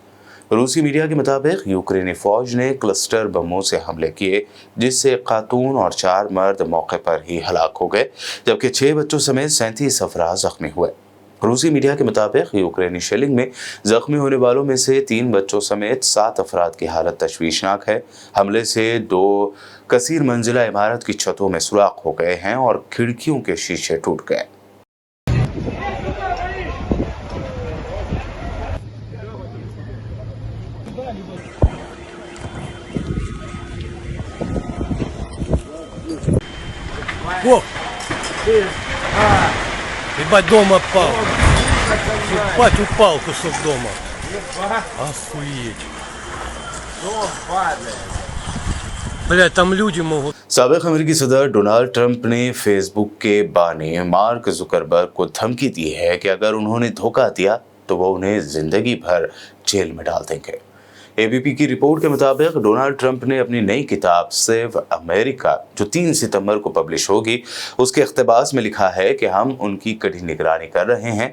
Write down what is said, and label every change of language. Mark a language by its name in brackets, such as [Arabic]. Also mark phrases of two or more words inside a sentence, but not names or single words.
[Urdu] روسی میڈیا کے مطابق یوکرینی فوج نے کلسٹر بموں سے حملے کیے، جس سے ایک خاتون اور 4 مرد موقع پر ہی ہلاک ہو گئے جبکہ 6 بچوں سمیت 37 افراد زخمی ہوئے. روسی میڈیا کے مطابق یوکرینی شیلنگ میں زخمی ہونے والوں میں سے 3 بچوں سمیت 7 افراد کی حالت تشویشناک ہے. حملے سے 2 کثیر منزلہ عمارت کی چھتوں میں سوراخ ہو گئے ہیں اور کھڑکیوں کے شیشے ٹوٹ گئے. О! [Russian] Ебать, дом опал. Ебать, упал кусок дома. Охуеть. Блядь, там люди могут. [Urdu] سابق امریکی صدر ڈونلڈ ٹرمپ نے فیس بک کے بانی مارک زکربرگ کو دھمکی دی ہے کہ اگر انہوں نے دھوکا دیا تو وہ انہیں زندگی بھر جیل میں ڈال دیں گے. ABP کی رپورٹ کے مطابق ڈونلڈ ٹرمپ نے اپنی نئی کتاب سیو امریکہ، جو 3 ستمبر کو پبلش ہوگی، اس کے اقتباس میں لکھا ہے کہ ہم ان کی کڑی نگرانی کر رہے ہیں.